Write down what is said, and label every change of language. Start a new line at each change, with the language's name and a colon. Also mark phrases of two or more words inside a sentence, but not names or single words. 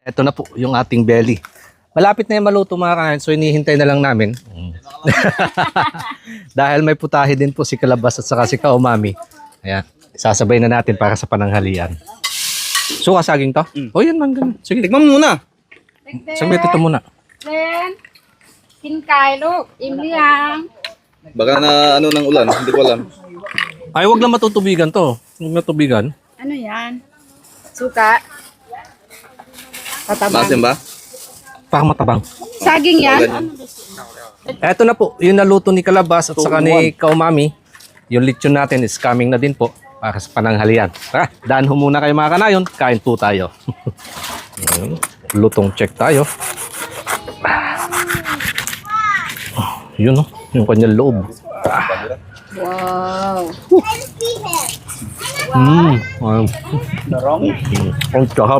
Filipino: Ito na po yung ating belly. Malapit na yung maluto mga kanayon, so hinihintay na lang namin. Dahil may putahe din po si Kalabas at saka si Kaumami. Ayan, sasabay na natin para sa pananghalian. Suka saging to? O yan man, ganun. Sige, Tikman mo muna. saglit ito muna.
Thai: เล่นกินไก่ลูกอิ่มหรือยัง
Filipino: Baka na ano ng ulan, hindi ko alam. Ay, wag lang matutubigan to. Huwag matubigan. ano yan suka tatabang Maasim ba? Parang matabang. saging yan Eto na po, yung naluto ni Kalabas at saka ni Kaumami. Yung lechon natin
English: is coming
Filipino: na din po para sa pananghalian. Tara, daan ho muna kayo mga kanayon. Kain po tayo. Lutong check tayo. Yun oh, yung kanyang loob. wow Ang sarap.